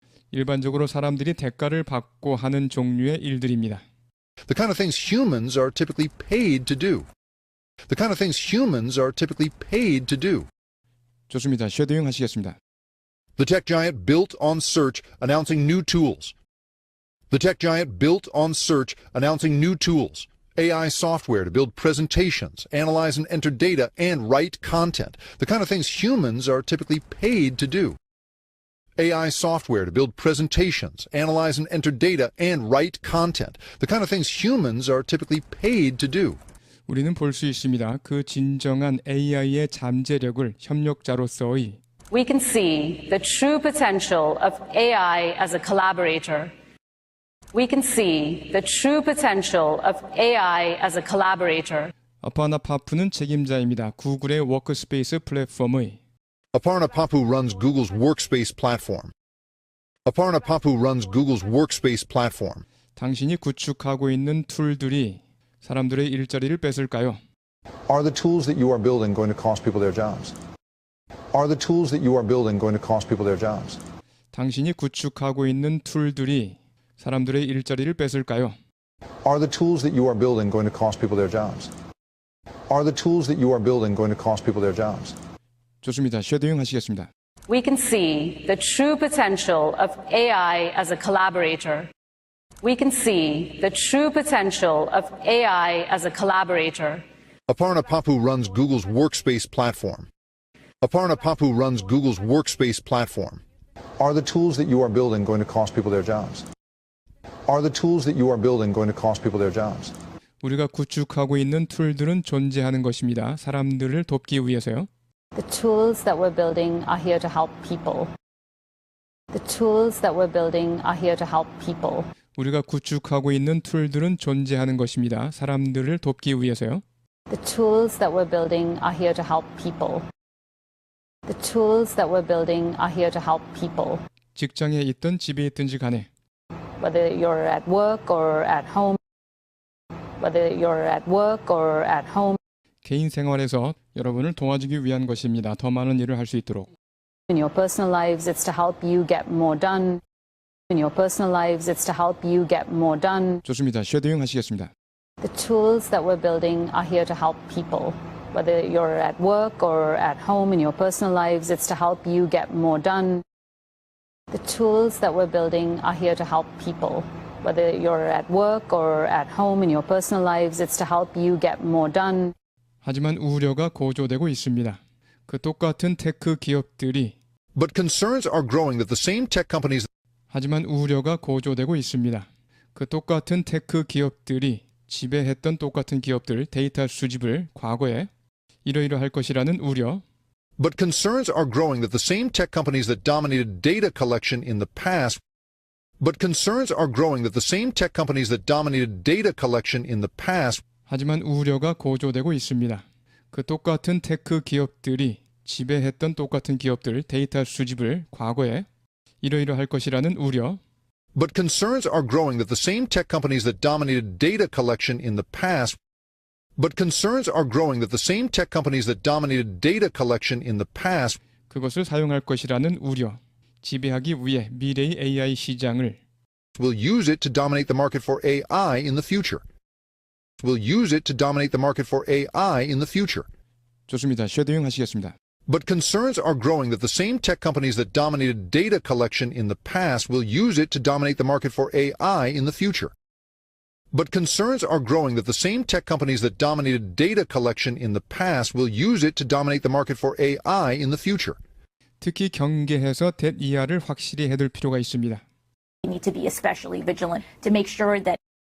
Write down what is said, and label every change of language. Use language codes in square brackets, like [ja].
[ko] 일반적으로 사람들이 대가를 받고 하는 종류의 일들입니다. [en] The kind of things humans are typically paid to do. The kind of things humans are typically paid to do. [ko] 좋습니다. 쉐도잉 하시겠습니다. [en] The tech giant built on search, announcing new tools. The tech giant built on search, announcing new tools. AI software to build presentations, analyze and enter data, and write content. The kind of things humans are typically paid to do. AI software to build presentations, analyze and enter data, and write content. The kind of things humans are typically paid to do. [ko] 우리는 볼 수 있습니다. 그 진정한 AI의 잠재력을 협력자로서의 [en] We can see the true potential of AI as a collaborator. We can see the true potential of AI as a collaborator. [ko] 아파나 파프는 책임자입니다. 구글의 워크스페이스 플랫폼의 [en] Aparna Papu runs Google's Workspace platform. Aparna Papu runs Google's Workspace platform. [ko] 당신이 구축하고 있는 툴들이 사람들의 일자리를 뺏을까요? [en] Are the tools that you are building going to cost people their jobs? Are the tools that you are building going to cost people their jobs? [ko] 당신이 구축하고 있는 툴들이 사람들의 일자리를 뺏을까요? [en] Are the tools that you are building going to cost people their jobs? Are the tools that you are building going to cost people their jobs? [ko] 좋습니다. 쉐도잉 하시겠습니다. [en] We can see the true potential of AI as a collaborator. We can see the true potential of AI as a collaborator. Aparna Papu runs Google's Workspace platform. Aparna Papu runs Google's Workspace platform. Are the tools that you are building going to cost people their jobs? Are the tools that you are building going to cost people their jobs? [ko] 우리가 구축하고 있는 툴들은 존재하는 것입니다. 사람들을 돕기 위해서요. [en] The tools that we're building are here to help people. The tools that we're building are here to help people. [ko] 우리가 구축하고 있는 툴들은 존재하는 것입니다. 사람들을 돕기 위해서요. [en] The tools that we're building are here to help people. The tools that we're building are here to help people. [ko] 직장에 있든 집에 있든지 간에 [en] Whether you're at work or at home. Whether you're at work or at home. [ko] 개인 생활에서 여러분을 도와주기 위한 것입니다. 더 많은 일을 할 수 있도록. [en] In your personal lives, it's to help you get more done. In your personal lives, it's to help you get more done. [ko] 좋습니다. 쉐도잉 하시겠습니다. [en] The tools that we're building are here to help people. Whether you're at work or at home in your personal lives, it's to help you get more done. The tools that we're building are here to help people. Whether you're at work or at home in your personal lives, it's to help you get more done. [ko] 하지만 우려가 고조되고 있습니다. 그 똑같은 테크 기업들이 [en] But concerns are growing that the same tech companies [ko] 하지만 우려가 고조되고 있습니다. 그 똑같은 테크 기업들이 지배했던 똑같은 기업들 데이터 수집을 과거에 이러이러할 것이라는 우려 [en] But concerns are growing that the same tech companies that dominated data collection in the past But concerns are growing that the same tech companies that dominated data collection in the past [ko] 하지만 우려가 고조되고 있습니다. 그 똑같은 테크 기업들이 지배했던 똑같은 기업들 데이터 수집을 과거에 이러이러할 것이라는 우려 [en] But concerns are growing that the same tech companies that dominated data collection in the past But concerns are growing that the same tech companies that dominated data collection in the past [ko] 그것을 사용할 것이라는 우려 지배하기 위해 미래의 AI 시장을 [en] will use it to dominate the market for AI in the future. Will use it to dominate the market for AI in the future. [ko] 좋습니다. 쉐도잉 하시겠습니다. [en] But concerns are growing that the same tech companies that dominated data collection in the past will use it to dominate the market for AI in the future. But concerns are growing that the same tech companies that dominated data collection in the past will use it to dominate the market for AI in the future. [ko] 특히 경계해서 대이하를 확실히 해둘 필요가 있습니다. [en] We need to be especially vigilant to make sure that